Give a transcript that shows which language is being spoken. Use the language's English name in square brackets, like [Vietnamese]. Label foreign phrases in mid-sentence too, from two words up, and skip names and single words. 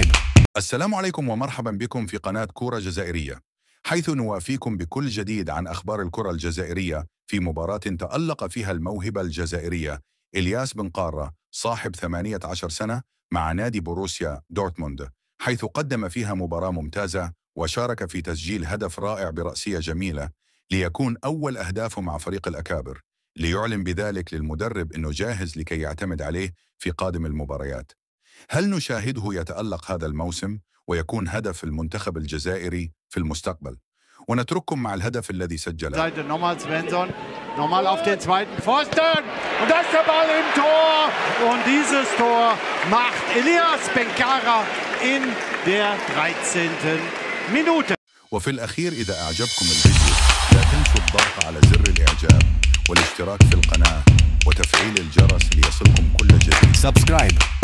[Arabic] السلام عليكم ومرحبا بكم في قناة كورة جزائرية، حيث نوافيكم بكل جديد عن أخبار الكرة الجزائرية في مباراة تألق فيها الموهبة الجزائرية إلياس بن قارة صاحب 18 سنة مع نادي بوروسيا دورتموند، حيث قدم فيها مباراة ممتازة وشارك في تسجيل هدف رائع برأسية جميلة ليكون أول أهدافه مع فريق الأكابر، ليعلن بذلك للمدرب أنه جاهز لكي يعتمد عليه في قادم المباريات. هل نشاهده يتألق هذا الموسم ويكون هدف المنتخب الجزائري في المستقبل؟ ونترككم مع الهدف الذي سجله. [German] Nochmal Svensson, nochmal auf den zweiten Pfosten und da ist der Ball im Tor und dieses Tor macht Elias Ben Kara in der 13. Minute. [Arabic] وفي الأخير إذا أعجبكم الفيديو لا تنسوا الضغط على زر الإعجاب والاشتراك في القناة وتفعيل الجرس ليصلكم كل جديد. [English] سبسكرايب.